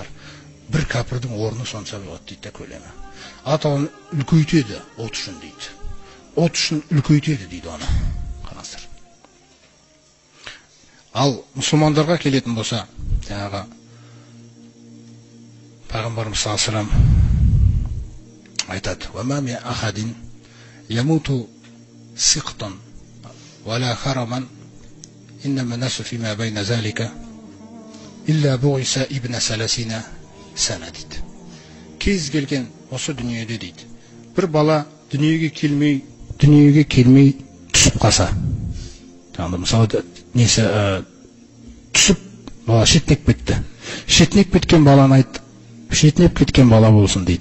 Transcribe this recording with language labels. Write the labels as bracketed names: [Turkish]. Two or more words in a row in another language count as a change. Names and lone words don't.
[Kazakh] Бір кәпірдің орны сонша болады дейді көлемі. Атауын үлкейтеді от үшін дейді. От үшін үлкейтеді дейді оны. Қараңыздар. Ал мұсылмандарға келетін болса, жаңағы пайғамбарымыз [Arabic] صلى الله عليه وسلم [Kazakh] айтады: [Arabic] "وما من أحد يموت سقطا ولا هرما إنما الناس فيما بين ذلك إلا بعث ابن ثلاثين سنة" [Kazakh] дейді. Кез келген осы дүниеде дейді, бір бала дүниеге келмей түсіп қалса, жаңағыда мысалы несі түсіп бала шетінеп кетті. Шетінеп кеткен баланы айт, шетінеп кеткен бала болсын дейді.